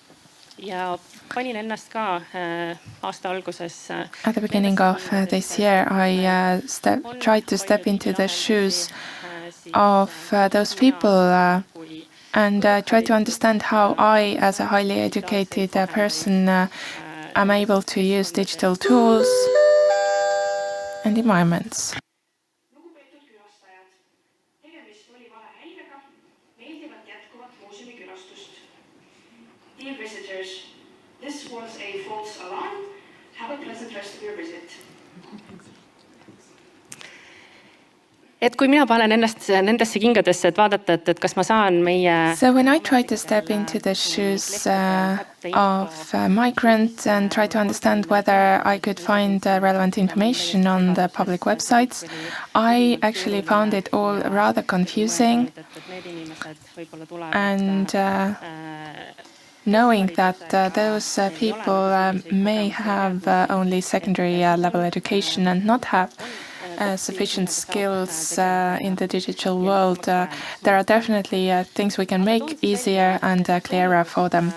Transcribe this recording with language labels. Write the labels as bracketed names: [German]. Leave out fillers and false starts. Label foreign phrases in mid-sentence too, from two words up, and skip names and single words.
[English] At the beginning of this year, I tried to step into the shoes of those people and try to understand how I, as a highly educated person, am able to use digital tools and environments. Dear visitors, this was a false alarm. Have a pleasant rest of your visit. [Estonian] Et kui mina panen ennast nendesse kingadesse, et vaadata, et kas ma saan meie... [English] So when I try to step into the shoes of a migrant and try to understand whether I could find relevant information on the public websites, I actually found it all rather confusing. And knowing that those people may have only secondary level education and not have sufficient skills in the digital world, there are definitely things we can make easier and clearer for them.